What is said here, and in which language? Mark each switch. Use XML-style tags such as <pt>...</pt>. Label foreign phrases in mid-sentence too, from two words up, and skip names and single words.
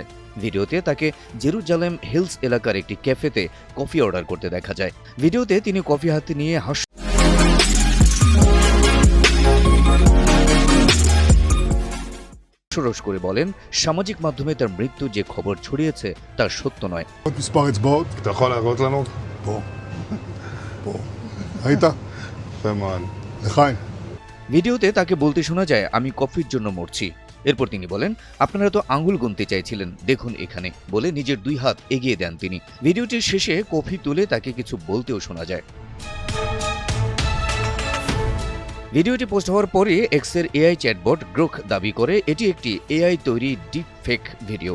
<bn>ভিডিওতে তাকে জেরুজালেম হিলস এলাকার একটি ক্যাফেতে কফি অর্ডার করতে দেখা যায়। ভিডিওতে তিনি কফি হাতে নিয়ে হাস্যরস করে বলেন, সামাজিক মাধ্যমে তার মৃত্যু যে খবর ছড়িয়েছে তা সত্য নয়।</bn> <he>מספר אצבעות. אתה יכול להראות לנו? פה. פה. ראית? יפה מאוד. לחיים.</he> <bn>ভিডিওতে তাকে বলতে শোনা যায়, আমি কফির জন্য মরছি। এরপর তিনি বলেন, আপনারা তো আঙ্গুল গুনতে চাইছিলেন, দেখুন এখানে, বলে নিজের ২ হাত এগিয়ে দেন তিনি। ভিডিওটির শেষে কফি তুলে তাকে কিছু বলতেও শোনা যায়। ভিডিওটি পোস্ট হওয়ার পরে এক্সের এআই চ্যাটবট গ্রোক দাবি করে এটি একটি এআই তৈরি ডিপ ফেক ভিডিও।</bn>